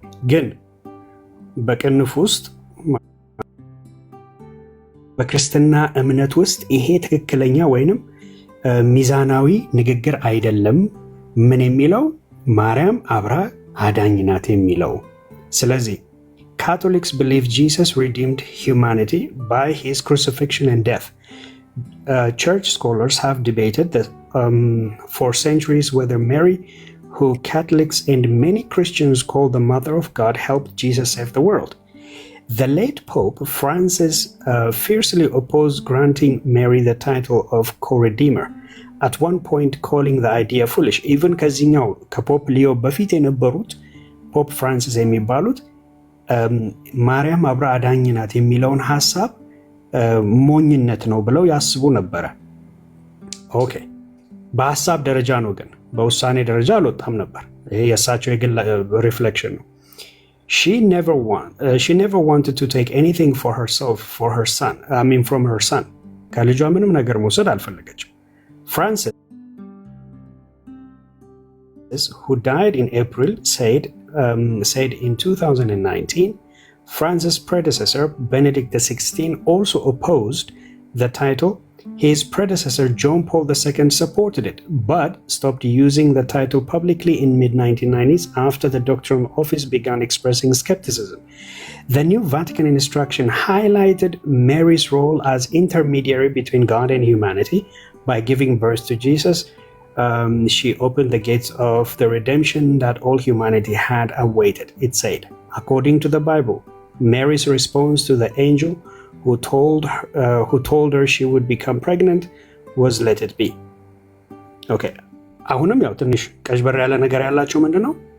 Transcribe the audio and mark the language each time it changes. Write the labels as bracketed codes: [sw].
[am] ግን በቅንፍ ውስጥ በክርስትና እምነት ውስጥ ይሄ ትክክለኛ ወይንም ሚዛናዊ ንግግር አይደለም። ምን የሚለው ማርያም አብራ አዳኝ ናት የሚለው። ስለዚህ [en] Catholics believe Jesus redeemed humanity by his crucifixion and death. Church scholars have debated that for centuries whether Mary, who Catholics and many Christians call the Mother of God, helped Jesus save the world. The late Pope Francis fiercely opposed granting Mary the title of co-redeemer, at one point calling the idea foolish. [am] Even ከዚህኛው ከፖፕ ሊዮ በፊት የነበሩት ፖፕ ፍራንሲስ የሚባሉት ማርያም አብራ አዳኝ ናት የሚለውን ሐሳብ ሞኝነት ነው ብለው ያስቡ ነበረ። ኦኬ በሐሳብ ደረጃ ነው፣ ግን በውሳኔ ደረጃ አልወጣም ነበር። ይሄ የእሳቸው የግል ሪፍሌክሽን ነው። [en] She never wanted to take anything for herself, from her son. [am] ከልጇ ምንም ነገር መውሰድ አልፈለገችም። [en] Francis, who died in April, said in 2019, Francis' predecessor, Benedict XVI, also opposed the title. His predecessor, John Paul II, supported it, but stopped using the title publicly in mid-1990s after the doctrinal office began expressing skepticism. The new Vatican instruction highlighted Mary's role as intermediary between God and humanity. By giving birth to Jesus, she opened the gates of the redemption that all humanity had awaited. It said, according to the Bible, Mary's response to the angel who told her she would become pregnant was let it be. Okay. [am] አሁንም ያው ትንሽ ቀዥበር ያለ ነገር ያላቸው ምንድነው?